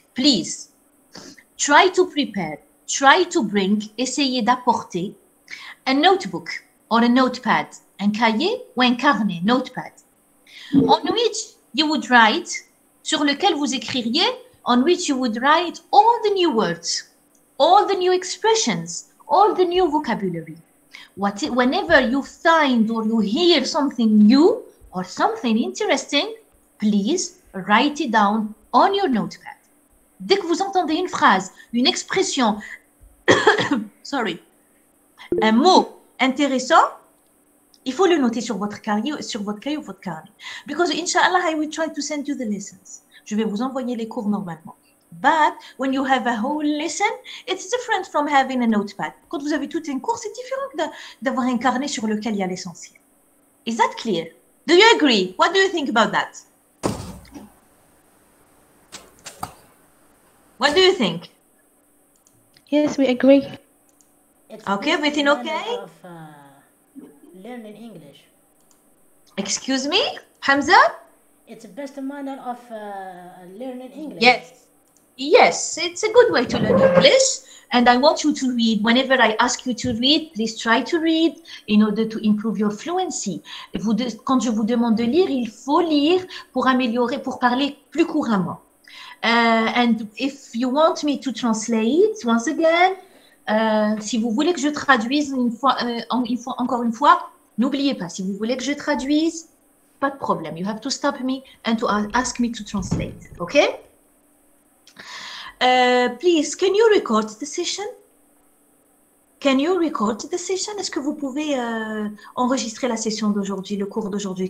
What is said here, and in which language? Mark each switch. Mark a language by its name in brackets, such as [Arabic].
[English] Please, try to prepare, try to bring, [French] essayez d'apporter [English] a notebook or a notepad, [French] un cahier ou un carnet, [English] notepad, on which you would write, [French] sur lequel vous écririez, [English] on which you would write all the new words, all the new expressions, all the new vocabulary. Whenever you find or you hear something new or something interesting, please write it down on your notepad. [French] Dès que vous entendez une phrase, une expression, sorry, un mot intéressant, il faut le noter sur votre cahier ou votre carnet. [English] Because inshallah, I will try to send you the lessons. [French] Je vais vous envoyer les cours normalement. [English] But when you have a whole lesson, it's different from having a notepad. [French] Quand vous avez tout un cours, c'est différent d'avoir un carnet sur lequel il y a l'essentiel. [English] Is that clear? Do you agree? What do you think about that? What do you think? Yes, we agree. It's okay, everything okay? Of, learning English. Excuse me, Hamza? It's the best manner of learning English. Yes. Yes, it's a good way to learn English. And I want you to read. Whenever I ask you to read, please try to read in order to improve your fluency. [French] Quand je vous demande de lire, il faut lire pour améliorer, pour parler plus couramment. [English] And if you want me to translate, once again, [French] si vous voulez que je traduise encore une fois, n'oubliez pas, si vous voulez que je traduise, pas de problème. [English] You have to stop me and to ask me to translate, okay? Please, can you record the session? Can you record the session? [French] Est-ce que vous pouvez enregistrer la session d'aujourd'hui, le cours d'aujourd'hui?